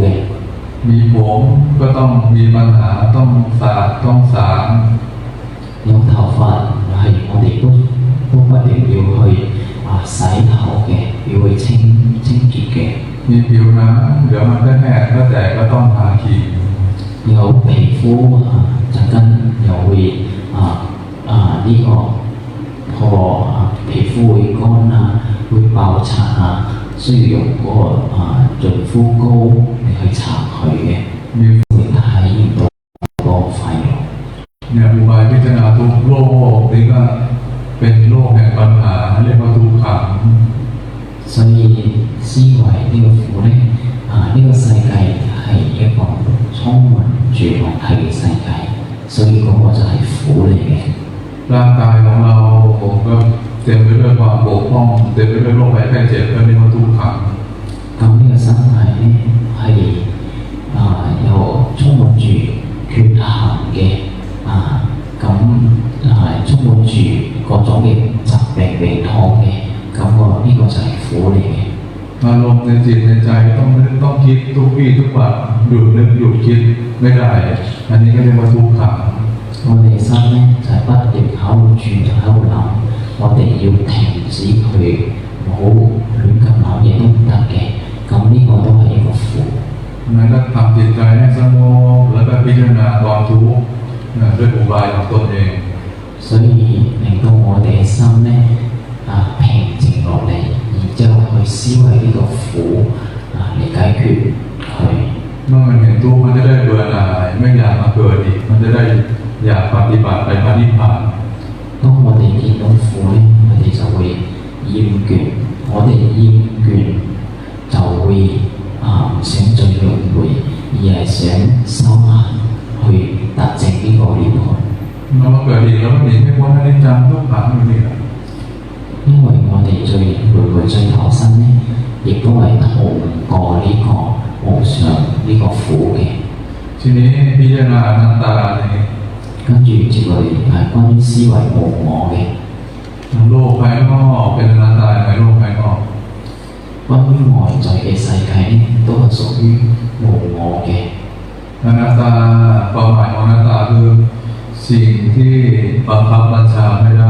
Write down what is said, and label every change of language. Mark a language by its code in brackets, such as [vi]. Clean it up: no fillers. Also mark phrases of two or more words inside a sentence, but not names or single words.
[th] มีผมก็ต้องมีปัญหาต้องสาดต้องสาง [yue] 有頭髮係我哋都不斷要去洗頭嘅，要去清潔嘅。 [th] มีผิวหนังเดี๋ยวมันก็แห้งก็แตกก็ต้องทาครีม [yue] 有皮膚陣間又會呢個破皮膚會乾會爆擦需要用嗰個潤膚膏嚟去搽佢嘅，會體驗到嗰個快樂。 [th] เนี่ยอุบายพิจารณาทุกโลกนี่ก็เป็นโลกแห่งปัญหาเรียกว่าทุกขัง [yue] 所以思維呢個苦咧呢個世界係一個充滿住問題嘅世界，所以嗰個就係苦嚟嘅。 [th] ร่างกายของเราก็เต็มไปด้วยความบกพร่องเต็มไปด้วยโรคภัยไข้เจ็บก็เรียกว่าทุกขัง [yue] 咁呢個身體咧係有充滿住缺陷嘅咁充滿住各種嘅疾病病痛嘅，咁呢個就係苦嚟嘅。 [th] อารมณ์ในจิตในใจต้องคิดทุกวี่ทุกวันหยุดนึกหยุดคิดไม่ได้อันนี้ก็เรียกว่าทุกขัง [yue] 我哋心咧就係不斷喺度轉喺度諗，我哋要停止佢，唔好亂咁諗嘢都唔得嘅。咁呢個都係一個苦。 [th] นั้นก็ทำจิตใจให้สงบแล้วก็พิจารณาความทุกข์ด้วยอุบายของตนเอง [yue] 所以令到我哋嘅心咧平靜落嚟，然之後去思維呢個苦嚟解決佢。 [th] เมื่อมันเห็นทุกข์มันจะได้เบื่อหน่ายไม่อยากมาเกิดอีกมันจะได้อยากปฏิบัติไปพระนิพพาน [yue] 當我哋見到苦咧，我哋就會厭倦，我哋厭倦就會唔想再輪迴，而係想修行去達成呢個涅槃。 [th] เรามาเกิดอีกแล้วก็หนีไม่พ้นอนิจจังทุกขังอยู่นี่ [yue] 因為我哋最輪迴最投生咧，亦都係逃唔過呢個無常呢個苦嘅。 [th] ทีนี้พิจารณาอนัตตาเนี่ย [yue] 跟住接落嚟係關於思維無我嘅。 [th] โลกภายนอกเป็นอนัตตาในโลกภายนอก [yue] 關於外在嘅世界咧，都係屬於無我嘅。 [th] อนัตตาความหมายของอนัตตาคือสิ่งที่บังคับบัญชาไม่ได้